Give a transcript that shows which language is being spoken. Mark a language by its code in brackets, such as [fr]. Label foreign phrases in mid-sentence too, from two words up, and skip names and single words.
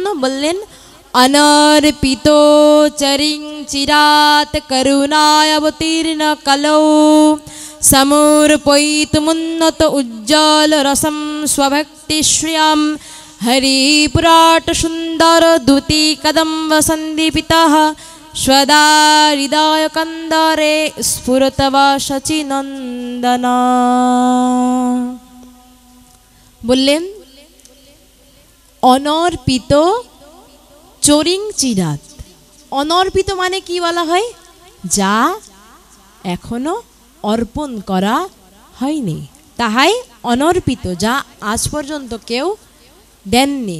[sa] বললেন, অনর্পিত চরিং চিরাত করুণায় অবতীর্ণ কলৌ সমর্পয়িতুমুন্নত উজ্জ্বল রসম স্বভক্তি শ্রিয়াম হরিপুরাট সুন্দর দ্যুতি কদম্ব সন্দীপিতঃ स्वदा हृदय कंदरे स्फुरतवा शचीनंदना। বললেন অনর্পিত চরিং চিরাত। [bn] অনর্পিত মানে কি বলা হয়? যা এখনো অর্পণ করা হয়নি, তাহাই অনর্পিত, যা আজ পর্যন্ত কেউ দেননি।